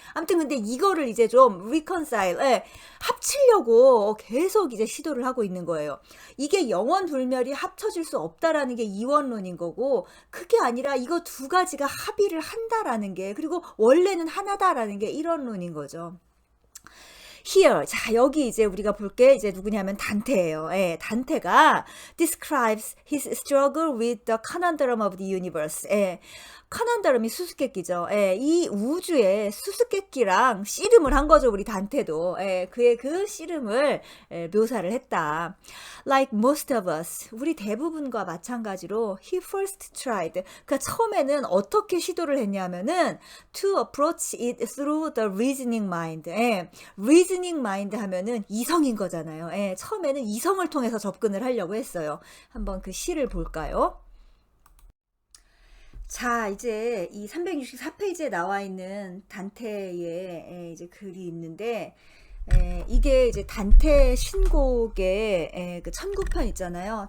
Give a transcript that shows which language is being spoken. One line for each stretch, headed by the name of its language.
Korean: 아무튼 근데 이거를 이제 좀 reconcile, 예, 합치려고 계속 이제 시도를 하고 있는 거예요. 이게 영원불멸이 합쳐질 수 없다라는 게 이원론인 거고, 그게 아니라 이거 두 가지가 합의를 한다라는 게, 그리고 원래는 하나다라는 게 이원론인 거죠. Here, 자, 여기 이제 우리가 볼 게 이제 누구냐면 단테예요.
English: 예, 단테가 describes his struggle with the conundrum of the universe.
Korean: 예, 카난다름이 수수께끼죠. 예, 이 우주의 수수께끼랑 씨름을 한 거죠, 우리 단테도. 예, 그의 그 씨름을 묘사를 했다.
English: Like most of us,
Korean: 우리 대부분과 마찬가지로
English: he first tried.
Korean: 그러니까 처음에는 어떻게 시도를 했냐면은
English: to approach it through the reasoning mind.
Korean: 예, reasoning mind 하면은 이성인 거잖아요. 예, 처음에는 이성을 통해서 접근을 하려고 했어요. 한번 그 시를 볼까요? 자, 이제 이 364페이지에 나와 있는 단테의 이제 글이 있는데, 이게 이제 단테 신곡의 그 천국편 있잖아요.